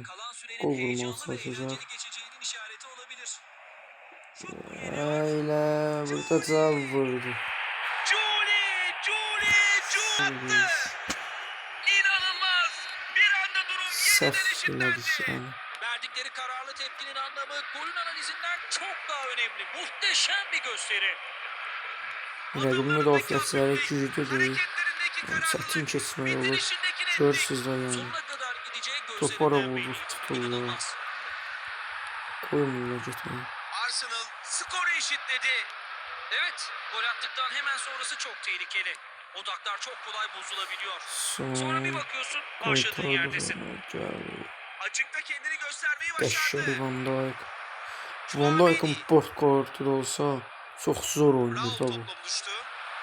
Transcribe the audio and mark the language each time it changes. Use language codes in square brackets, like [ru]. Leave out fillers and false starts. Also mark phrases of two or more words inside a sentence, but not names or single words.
[az] Gol vurmağa çalışacaq. Öyle burada da vurdu. İnanılmaz. [tr] Bir anda durum [az] Səhv elədik yani. [tr] Verdikleri kararlı tepkinin anlamı golün analizinden çok daha önemli. Muhteşem bir gösteri. [az] Rəqibin müdafiəçiləri güclü deyil. Çətin keçmək olur. Görürsüz də yani. Topu ara vurur, tuturlar. Koymurlar getməyi. [tr] Arsenal skoru eşitledi. Evet, gol attıktan hemen sonrası çok tehlikeli. Odaklar çok kolay bozulabiliyor. Sonra bir bakıyorsun başladığın yerdesin. Açıkta kendini göstermeyi başardı. [az] Qəşəng Van Dijk. [tr] Van Dijk'ın boş kartı da olsa çok zor oyundur da bu.